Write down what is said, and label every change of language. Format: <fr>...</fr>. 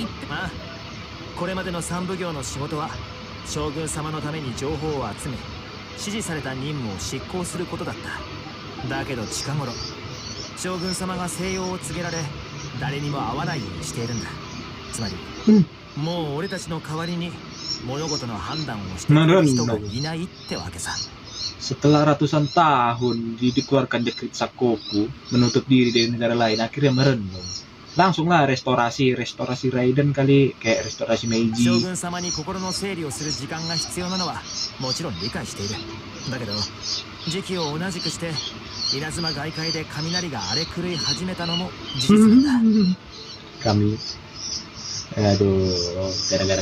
<ja>ああ、これまでの三奉行の仕事は将軍様のために情報を集め、指示された任務を執行することだった。だけど近頃将軍様が静養を告げられ、誰にも会わないようにしているんだ。つまり、もう俺たちの代わりに物事の判断をしてくれる人がいないってわけさ。</ja> <id>Setelah ratusan tahun dikeluarkan dekret Sakoku, menutup diri dari negara lain, akhirnya merenung. Langsunglah restorasi Raiden kali, kayak restorasi Meiji.</id> <ja>将軍様に心の整理をする時間が必要なのはもちろん理解している。だけど時期を同じくして稲妻外界で雷が荒れ狂い始めたのも事実なんだ。</ja> <id>Kami, aduh, gara-gara</id>